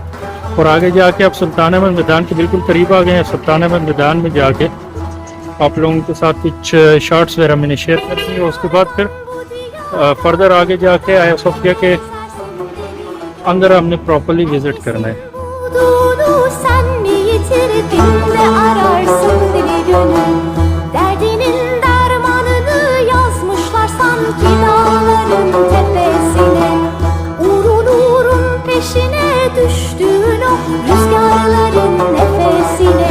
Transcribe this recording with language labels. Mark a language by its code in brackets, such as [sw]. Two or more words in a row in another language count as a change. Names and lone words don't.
[ur] اور آگے جا کے اب سلطان احمد میدان کے بالکل قریب آ گئے ہیں، سلطان احمد میدان میں جا کے آپ لوگوں کے ساتھ کچھ شارٹس وغیرہ میں نے شیئر کر دی، اور اس کے بعد پھر فردر آگے جا کے آیا صوفیہ کے اندر ہم نے [en] properly visit [ur] کرنا ہے۔ [tr] Sen mi yitirdin de ararsın bir gönül, derdinin dermanını yazmışlar sanki dağların tepesine. Uğrun peşine düştüğün o rüzgarların nefesine.